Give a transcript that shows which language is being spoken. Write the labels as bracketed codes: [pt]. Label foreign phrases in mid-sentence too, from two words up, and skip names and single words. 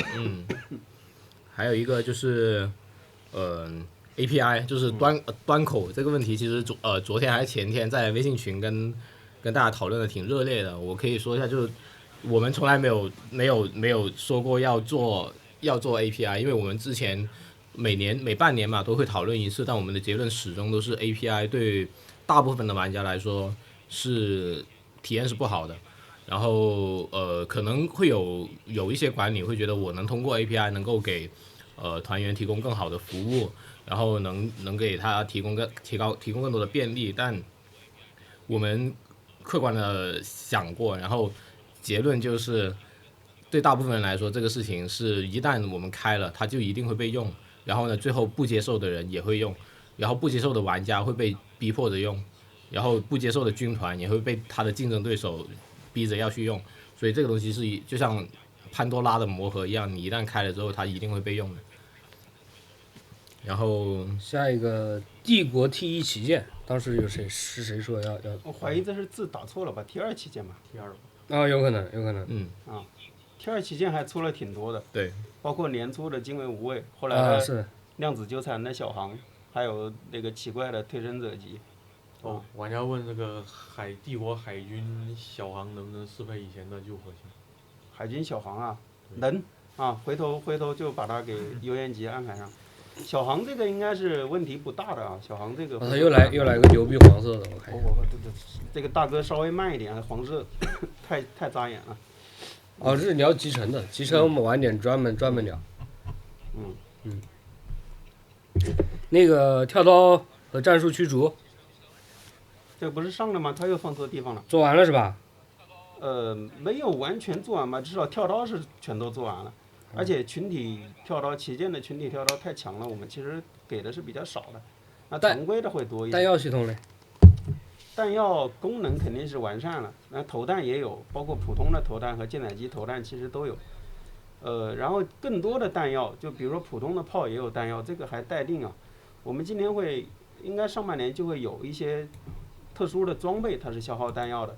[zh] 還有一個就是API 就是端口這個問題，其實昨天還是前天在微信群跟大家討論的挺熱烈的。我可以說一下，就是我們從來沒有說過要做 API， 因為我們之前每半年嘛都會討論一次，但我們的結論始終都是 API 對大部分的玩家來說是體驗是不好的。然后可能会有一些管理会觉得我能通过 API 能夠給團員提供更好的服務，然後能給他提供更多的便利，但我們客觀的想過，然後結論就是對大部分人來說，這個事情是一旦我們開了，它就一定會被用，然後呢，最後不接受的人也會用，然後不接受的玩家會被逼迫着用，然後不接受的軍團也會被他的競爭對手逼着要去用，所以這個東西是就像潘多拉的魔盒一樣，你一旦開了之後，它一定會被用的。然後下一個帝國 T1旗艦，當時有誰說要？我懷疑這是字打錯了吧 ？T2旗艦吧 ？T2。啊，有可能。 T2旗艦還出了挺多的，對，包括年初的精卫无畏，后来的量子纠纏的小航，還有那個奇怪的退身者級。玩家問這個帝國海軍小航能不能適配以前的舊核心？海軍小航啊，能啊，回頭就把它給優先級安排上。小航這個應該是問題不大的啊，小航這個。他又來個牛逼黃色的，我看。這個大哥稍微慢一點，黃色太扎眼了。哦，这是聊集成的，集成我们晚點專門聊。那個跳刀和戰術驅逐。這個不是上了嗎？他又放錯地方了。做完了是吧？沒有完全做完吧，至少跳刀是全都做完了。而且群體跳刀旗艦的群體跳刀太強了，我們其實給的是比較少的。那常規的會多一點。彈藥系統呢？彈藥功能肯定是完善了，那投彈也有，包括普通的投彈和艦載機投彈其實都有。然後更多的彈藥，就比如說普通的炮也有彈藥，這個還待定啊。我們今年應該上半年就會有一些特殊的裝備，它是消耗彈藥的。